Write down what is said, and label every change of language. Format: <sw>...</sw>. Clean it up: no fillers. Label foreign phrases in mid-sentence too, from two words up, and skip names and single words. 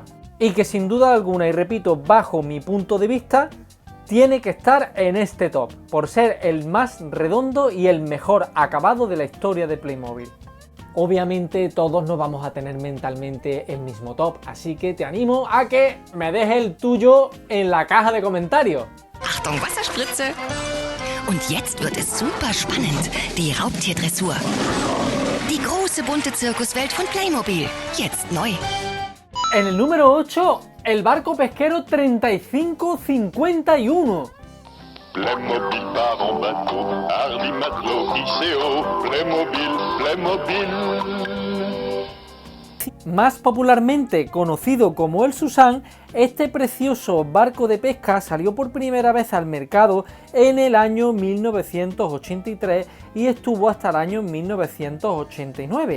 <es>Y que sin duda alguna, y repito, bajo mi punto de vista, tiene que estar en este top, por ser el más redondo y el mejor acabado de la historia de Playmobil. Obviamente todos no vamos a tener mentalmente el mismo top, así que te animo a que me dejes el tuyo en la caja de comentarios.</es> <de>Achtung, Wasserspritze! Und jetzt wird es super spannend, die Raubtierdressur. Die große bunte Zirkuswelt von Playmobil, jetzt neu.</de> <es>En el número 8, el barco pesquero 3551.</es> <fr>Playmobil part en bateau, Hardy matelot, ICO, Playmobil, Playmobil.</fr> <es>Más popularmente conocido como el Susan, este precioso barco de pesca salió por primera vez al mercado en el año 1983 y estuvo hasta el año 1989.</es>